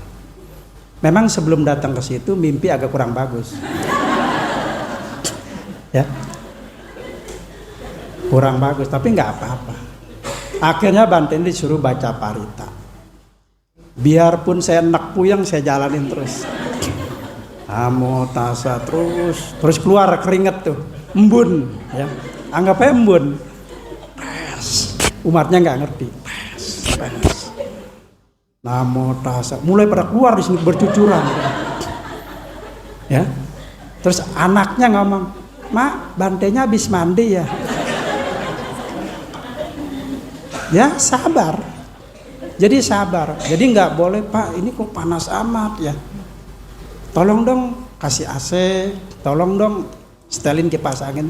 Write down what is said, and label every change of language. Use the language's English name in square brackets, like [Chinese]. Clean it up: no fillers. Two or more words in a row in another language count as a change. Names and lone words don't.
[Indonesian] Memang sebelum datang ke situ mimpi agak kurang bagus. Ya. Kurang bagus, tapi nggak apa-apa. Akhirnya Bante disuruh baca parita. Biarpun saya enak puyeng, saya jalanin terus. [Pali] Namo tassa [Indonesian] terus keluar keringet tuh, embun, ya. Anggap aja embun. Umatnya nggak ngerti. [Pali] Namo tassa, [Indonesian] mulai pada keluar di sini bercucuran, ya. Terus anaknya ngomong, Mak, Bantenya habis mandi ya. Ya sabar. Jadi sabar. Jadi nggak boleh Pak, ini kok panas amat ya. Tolong dong kasih AC, tolong dong setelin kipas angin.